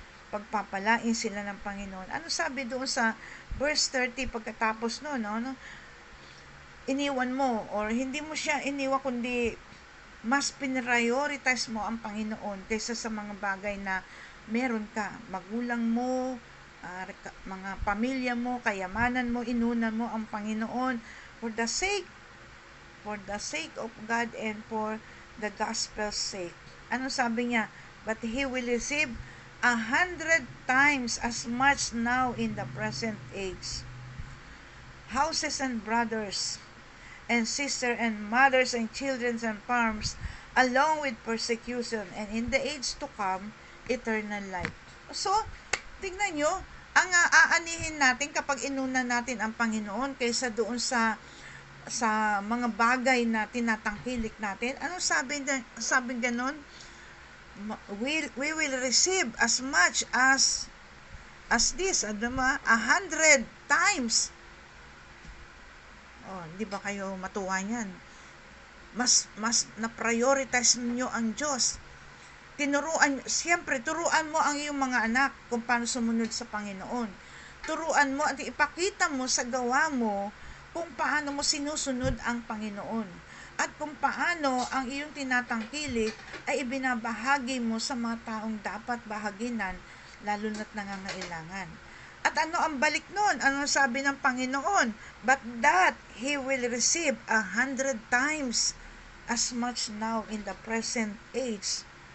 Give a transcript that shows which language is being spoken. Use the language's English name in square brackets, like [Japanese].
[Filipino] Pagpapalain sila ng Panginoon. Ano sabi doon sa verse 30 pagkatapos iniwan mo or hindi mo siya iniwan kundi mas pinrioritize mo ang Panginoon kaysa sa mga bagay na meron ka, magulang mo, mga pamilya mo, kayamanan mo, inunan mo ang Panginoon [English] for the sake of God and for the gospel's sake. [Filipino] Ano sabi niya? [English] But he will receive 100 times as much now in the present age. Houses and brothers and sisters and mothers and children and farms, along with persecution, and in the age to come, eternal life. [Filipino] So, tingnan nyo, ang aanihin natin kapag inuna natin ang Panginoon kaysa doon sa mga bagay na tinatangkilik natin. Ano sabi ganon? [English] We will receive as much as this, 100 times. [Filipino] Di ba kayo matuwa niyan? Mas na-prioritize niyo ang Diyos. Turuan mo ang iyong mga anak kung paano sumunod sa Panginoon. Turuan mo at ipakita mo sa gawa mo kung paano mo sinusunod ang Panginoon. At kung paano ang iyong tinatangkilik ay ibinabahagi mo sa mga taong dapat bahaginan, lalo na't nangangailangan. At ano ang balik nun? Ano sabi ng Panginoon? [English] But that he will receive 100 times as much now in the present age.